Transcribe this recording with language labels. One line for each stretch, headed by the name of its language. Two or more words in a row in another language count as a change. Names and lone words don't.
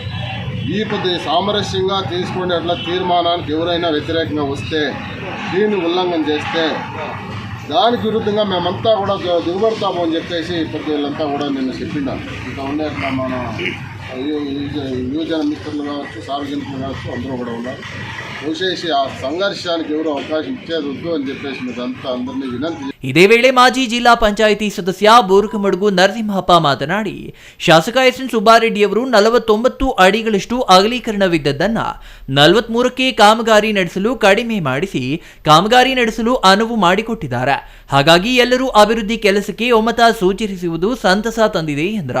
Telugu: ఈ కొద్ది సామరస్యంగా తీసుకునే అట్లా తీర్మానానికి ఎవరైనా వ్యతిరేకంగా వస్తే దీన్ని ఉల్లంఘన చేస్తే దానికి విరుద్ధంగా మేమంతా కూడా దిగుబడతాము అని చెప్పేసి ఇప్పుడు వీళ్ళంతా కూడా నిన్న చెప్పినారు. ఇక ఉండే అట్లా మన యువజన మిత్రులు కావచ్చు, సార్వజనికులు కావచ్చు, అందరూ కూడా ఉన్నారు. విశేష ఆ సంఘర్షానికి ఎవరు అవకాశం ఇచ్చేది వద్దు అని చెప్పేసి మీరంతా అందరినీ వినంతి.
Kannada: ಇದೇ ವೇಳೆ ಮಾಜಿ ಜಿಲ್ಲಾ ಪಂಚಾಯಿತಿ ಸದಸ್ಯ ಬೂರುಕಮಡುಗು ನರಸಿಂಹಪ್ಪ ಮಾತನಾಡಿ, ಶಾಸಕ ಎಸ್ ಎನ್ ಸುಬ್ಬಾರೆಡ್ಡಿಯವರು 49 ಅಡಿಗಳಷ್ಟು ಅಗಲೀಕರಣವಿದ್ದದ್ದನ್ನು 43ಕ್ಕೆ ಕಾಮಗಾರಿ ನಡೆಸಲು ಕಡಿಮೆ ಮಾಡಿಸಿ ಕಾಮಗಾರಿ ನಡೆಸಲು ಅನುವು ಮಾಡಿಕೊಟ್ಟಿದ್ದಾರೆ. ಹಾಗಾಗಿ ಎಲ್ಲರೂ ಅಭಿವೃದ್ಧಿ ಕೆಲಸಕ್ಕೆ ಒಮ್ಮತ ಸೂಚಿಸುವುದು ಸಂತಸ ತಂದಿದೆ ಎಂದರು.